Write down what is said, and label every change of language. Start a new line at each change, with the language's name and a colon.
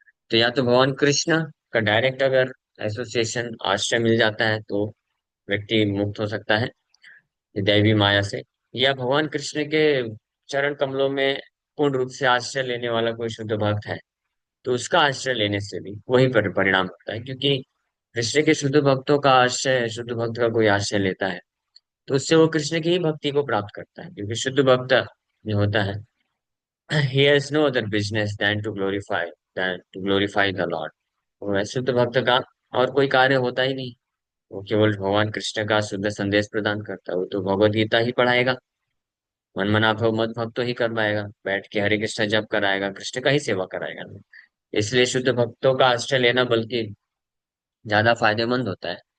Hindi: तो या तो भगवान कृष्ण का डायरेक्ट अगर एसोसिएशन आश्रय मिल जाता है तो व्यक्ति मुक्त हो सकता है दैवी माया से, या भगवान कृष्ण के चरण कमलों में पूर्ण रूप से आश्रय लेने वाला कोई शुद्ध भक्त है, तो उसका आश्रय लेने से भी वही परिणाम होता है। क्योंकि कृष्ण के शुद्ध भक्तों का आश्रय, शुद्ध भक्त का कोई आश्रय लेता है, तो उससे वो कृष्ण की ही भक्ति को प्राप्त करता है। क्योंकि शुद्ध भक्त जो होता है,
English: he has no other business than to glorify the Lord।
Hindi: वो शुद्ध भक्त का और कोई कार्य होता ही नहीं। वो केवल भगवान कृष्ण का शुद्ध संदेश प्रदान करता है। वो तो भगवत गीता ही पढ़ाएगा, मन मना भव मत भक्तो ही कर पाएगा, बैठ के हरे कृष्ण जप कराएगा, कृष्ण का ही सेवा कराएगा। इसलिए शुद्ध भक्तों का आश्रय लेना बल्कि ज्यादा फायदेमंद होता है।